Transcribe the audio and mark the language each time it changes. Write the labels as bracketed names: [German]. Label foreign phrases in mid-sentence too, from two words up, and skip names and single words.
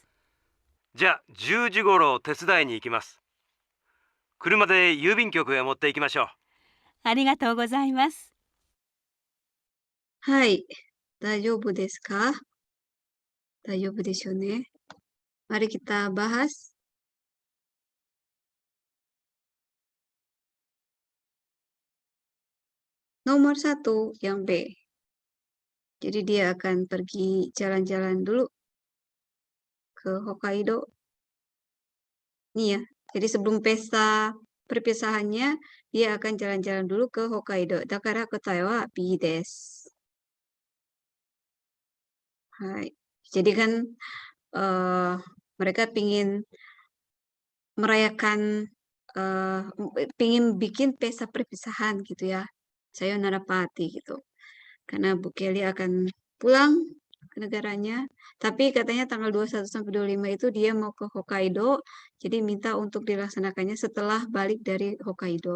[Japanese] じゃあ10時頃手伝いに行きます。車で郵便局へ持って行きましょう。ありがとうございます。はい。大丈夫ですか？大丈夫でしょうね。 [Indonesian] Mari kita bahas. Nomor 1 yang B. Jadi dia akan pergi jalan-jalan dulu ke Hokkaido. Nih ya. Jadi sebelum pesta perpisahannya, dia akan jalan-jalan dulu ke Hokkaido. [Japanese] だから答えはBです. [Indonesian] Hai. Jadi kan mereka pingin merayakan pingin bikin pesta perpisahan gitu ya. Sayonara party gitu. Karena Bu Kelly akan pulang ke negaranya, tapi katanya tanggal 21 sampai 25 itu dia mau ke Hokkaido, jadi minta untuk dilaksanakannya setelah balik dari Hokkaido.